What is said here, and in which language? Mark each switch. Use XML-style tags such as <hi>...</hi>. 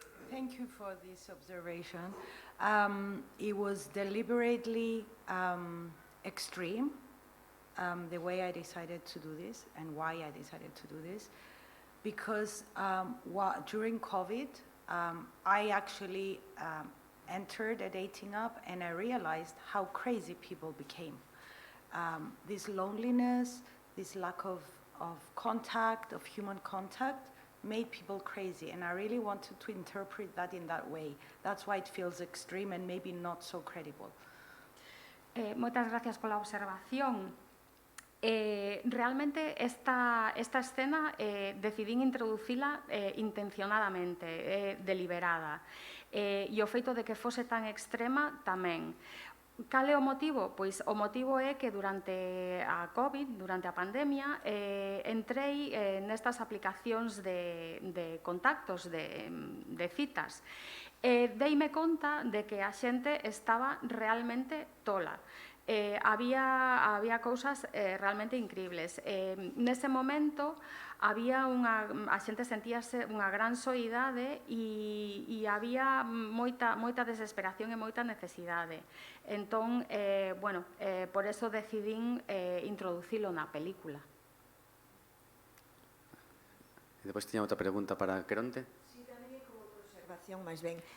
<en>Thank you for this observation. It was deliberately extreme, the way I decided to do this and why I decided to do this, because during COVID, I actually entered a dating app and I realized how crazy people became. This loneliness, this lack of contact, of human contact, made people crazy, and I really wanted to interpret that in that way. That's why it feels extreme and maybe not so credible.</en> <gl>Moitas gracias pola observación. Realmente esta escena decidín introducila intencionadamente, deliberada. E o feito de que fose tan extrema tamén. Cal é o motivo? Pois o motivo é que durante a COVID, durante a pandemia, entrei nestas aplicacións de contactos, de citas. Deime conta de que a xente estaba realmente tola. Había cousas realmente increíbles. Nese momento, a xente sentíase unha gran soidade e había moita desesperación e moita necesidade. Entón, por eso decidín introducilo na película. E depois tiña outra pregunta para Queronte. Sí, tamén é como observación máis ben.</gl>